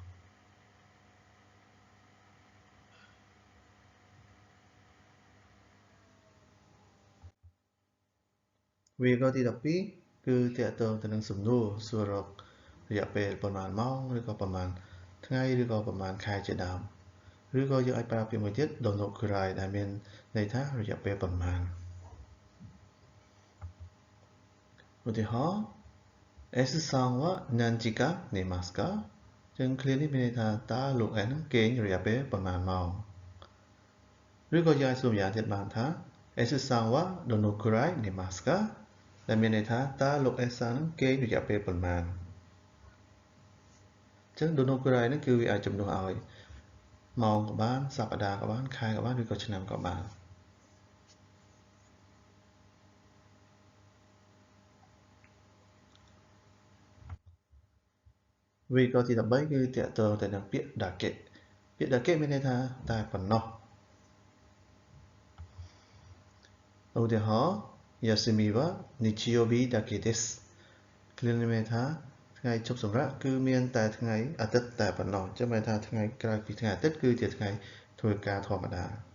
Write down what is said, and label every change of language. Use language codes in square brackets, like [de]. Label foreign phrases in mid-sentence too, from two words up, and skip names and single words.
[km] វេយ្យាករណ៍ទី12គឺទាក់ទងទៅនឹងសំណួរសួររករយៈពេលប៉ុន្មានម៉ោងឬក៏ប៉ុន្មានថ្ងៃឬក៏ប៉ុន្មានខែជាដើមឬក៏យើងអាចប្រើពាក្យមួយទៀត donokurai ដែលមានន័យថារយៈពេលប៉ុន្មាន ឧទាហរណ៍ [ja] S さんは何時間寝ますか [km] ចឹងឃ្លានេះមានន័យថាតើលោក N គេងរយៈពេលប៉ុន្មានម៉ោងឬក៏យើងអាចសួរម្យ៉ាងទៀតបានថា [ja] S さんはどのくらい寝ますか [km] ដែលមានន័យថាតើលោក S さんគេងរយៈពេលប៉ុន្មាន ចឹង [ja] どのくらい [km] ហ្នឹងគឺវាអាចជំនួសឲ្យម៉ោងក៏បានសប្តាហ៍ក៏បានខែក៏បានឬក៏ឆ្នាំក៏បាន វេយ្យាករណ៍ទី13គឺទាក់ទងទៅនឹងពាក្យ dake ពាក្យ dake មានន័យថាតែប៉ុណ្ណោះឧទាហរណ៍ [ja] 休みは日曜日だけです [km] ឃ្លានេះមានន័យថាថ្ងៃឈប់សម្រាកគឺមានតែថ្ងៃអាទិត្យតែប៉ុណ្ណោះចឹងមានន័យថាថ្ងៃក្រៅពីថ្ងៃអាទិត្យគឺជាថ្ងៃធ្វើការធម្មតា